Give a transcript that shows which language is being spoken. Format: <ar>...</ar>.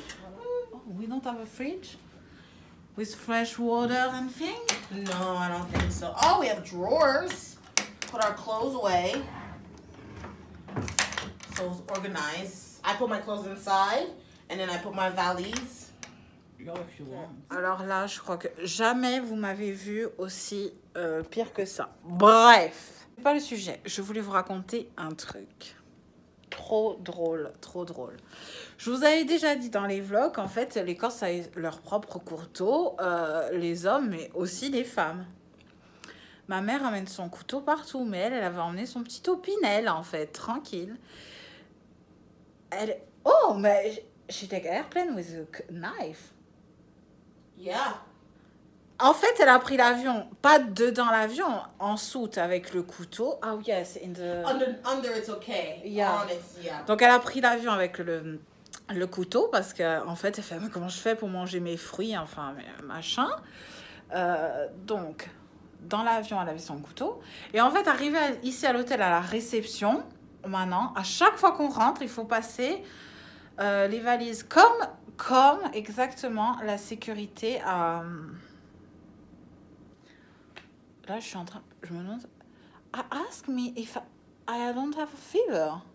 <en>Oh, we don't have a fridge with fresh water and things. No, I don't think so. Oh, we have drawers. Put our clothes away. So it's organized. I put my clothes inside, and then I put my valise.</en> <fr>Alors là, je crois que jamais vous m'avez vu aussi pire que ça. Bref, c'est pas le sujet. Je voulais vous raconter un truc. Trop drôle, trop drôle. Je vous avais déjà dit dans les vlogs, en fait, les Corses avaient leur propre couteau, les hommes, mais aussi les femmes. Ma mère amène son couteau partout, mais elle avait emmené son petit opinel, en fait, tranquille. Elle...</fr> <en>Oh, mais she take airplane with a knife. Yeah.</en> <fr>En fait, elle a pris l'avion, pas dedans l'avion, en soute avec le couteau.</fr> <en>Oh yes, in the... Under it's okay. Yeah. On it's, yeah.</en> <fr>Donc, elle a pris l'avion avec le couteau parce qu'en fait, elle fait, mais comment je fais pour manger mes fruits, enfin, machin. Donc, dans l'avion, elle avait son couteau. Et en fait, arrivée ici à l'hôtel, à la réception, maintenant, à chaque fois qu'on rentre, il faut passer les valises comme exactement la sécurité à... Là, je suis en train... Je me demande...</fr> <en>Ask me if I don't have a fever.</en>